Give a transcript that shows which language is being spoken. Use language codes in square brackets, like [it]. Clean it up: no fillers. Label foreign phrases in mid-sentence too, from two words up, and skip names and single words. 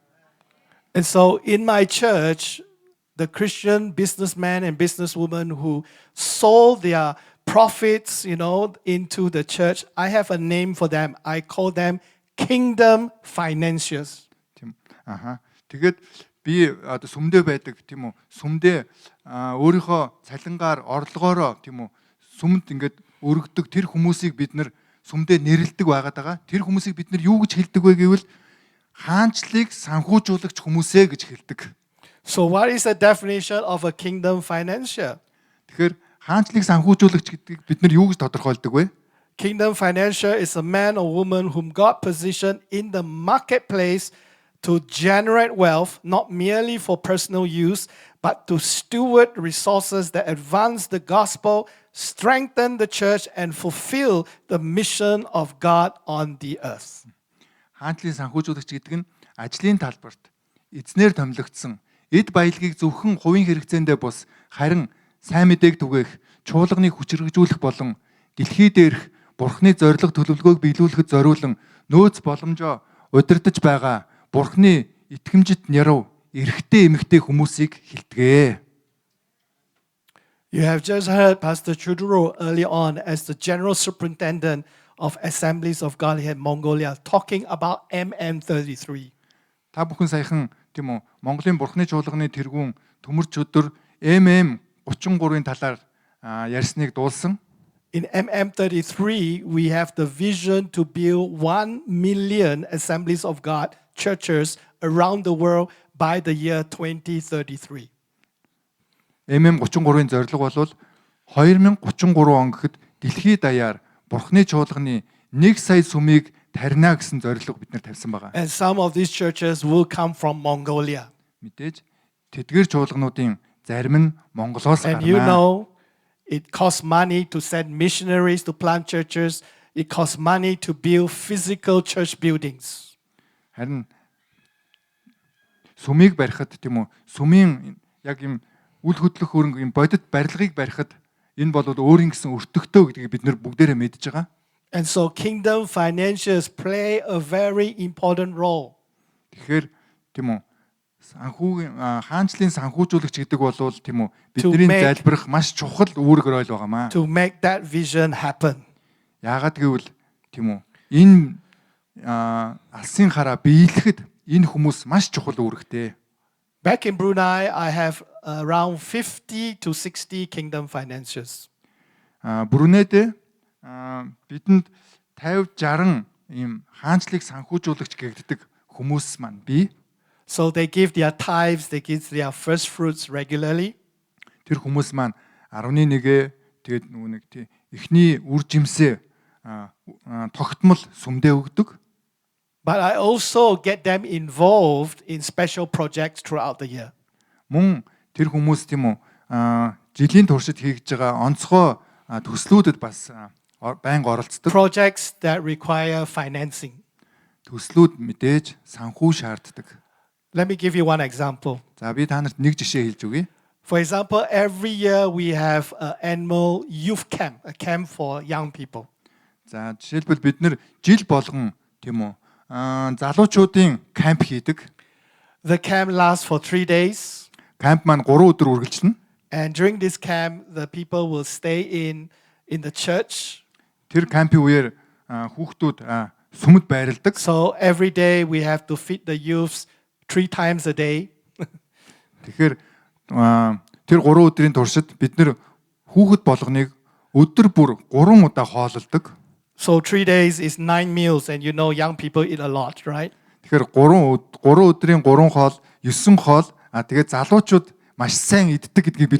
[en] And so in my church, the Christian businessmen and businesswomen who sold their profits, you know, into the church, I have a name for them. I call them kingdom financiers. [mn] Тийм. Тэгээд би одоо сүмдээ байдаг тийм үү? Сүмдээ өөрийнхөө цалингаар, орлогоороо тийм үү? Сүмд ингээд өргөдөг тэр хүмүүсийг бид нар сүмдээ нэрлэдэг байгаад байгаа. Тэр хүмүүсийг бид нар юу гэж хэлдэг вэ гэвэл хаанчлыг санхүүжуулагч хүмүүсээ гэж хэлдэг. [en] So what is the definition of a kingdom financier? [mn] Тэгэхээр хаанчлыг санхүүжуулагч гэдгийг бид нар юу гэж тодорхойлдог вэ? [en] Kingdom financier is a man or woman whom God positioned in the marketplace to generate wealth, not merely for personal use, but to steward resources that advance the gospel, strengthen the church, and fulfill the mission of God on the earth. [mn] Хаанчлын санхүүжуулагч гэдэг нь ажлын талбарт эзнэр томилогдсон эд баялагийг зөвхөн хувийн хэрэгцээндээ бус харин сайн мэдээг түгээх, чуулганыг хүчрхэгжүүлэх болон дэлхий дээрх Бурхны зорилго төлөвлөгөөг биелүүлэхэд зориулан нөөц боломжоо удирдах байгаа Бурхны итгэмжит няруу эрэгтэй эмэгтэй хүмүүсийг хилдэгэ. [en] You have just heard Pastor Chuduro early on as the General Superintendent of Assemblies of God in Mongolia talking about MM33. [mn] Та бүхэн саяхан тийм үү Монголын Бурхны чуулганы тэргүүн төмөрч өдөр MM33-ын талаар ярьсныг дуулсан. [en] In MM33, we have the vision to build 1 million Assemblies of God churches around the world by the year 2033. [mn] MM33-ын зорилго бол 2033 он гэхэд дэлхийд даяар Бурхны чуулганы 1 сая сүмийг тарина гэсэн зорилго бид нар тавьсан байгаа. [en] And some of these churches will come from Mongolia. [mn] Мэдээж тэдгээр чуулгануудын зарим нь Монголоос [en] And you [mn] гарна. [en] know, it costs money to send missionaries to plant churches. It costs money to build physical church buildings. [mn] Харин сүмийг барихад тийм үү сүмийн яг юм үл хөдлөх хөрөнгө юм бодит барилгыг барихад энэ бол өөрийн гэсэн өртөгтөө гэдгийг бид нар бүгдээрээ мэдж байгаа. [en] And so kingdom financiers play a very important role. [mn] Тэгэхээр тийм үү хаанчлын санхүүжуулагч гэдэг бол тийм үү бидний залбирах маш чухал үүрэг роль байгаамаа. [en] To make that vision happen. [mn] Яагаад гэвэл тийм үү энэ алсын хараа биелэхэд энэ хүмүүс маш чухал үүрэгтэй. [en] Back in Brunei, I have around 50 to 60 kingdom financiers. [mn] Брунейд бидэнд 50-60 ийм хаанчлыг санхүүжуулагч гэгддэг хүмүүс маань бий. [en] So they give their tithes, they give their first fruits regularly. [mn] Тэр хүмүүс маань 11-гээ тэгээд нөгөө нэг тий эхний үр жимсээ тогтмол сүмдээ өгдөг. [en] But I also get them involved in special projects throughout the year. [mn] Мөн тэр хүмүүс тийм үү жилийн туршид хийж байгаа онцгой төслүүдэд бас байнга оролцдог. [en] Projects that require financing. [mn] Төслүүд мэдээж санхүү шаарддаг. [en] Let me give you one example. [mn] За би та нарт нэг жишээ хэлж өгье. [en] For example, every year we have an annual youth camp, a camp for young people. [mn] За жишээлбэл бид нэр жил болгон тийм үү залуучуудын камп хийдэг. [en] The camp lasts for 3 days. [mn] Камп маань 3 өдөр үргэлжилнэ. [en] And during this camp, the people will stay in the church. [mn] Тэр кампийн үеэр хүүхдүүд сүмд байрладаг. [en] So every day we have to feed the youths 3 times a day. [mn] Тэгэхээр тэр 3 өдрийн туршид бид нэр хүүхэд болгоныг өдөр бүр 3 удаа хоололдог. [en] So 3 days is 9 meals, and you know young people eat a lot, right? [mn] Тэгэхээр 3 өдрийн 3 хоол, 9 хоол, тэгээд залуучууд маш сайн иддэг гэдгийг бид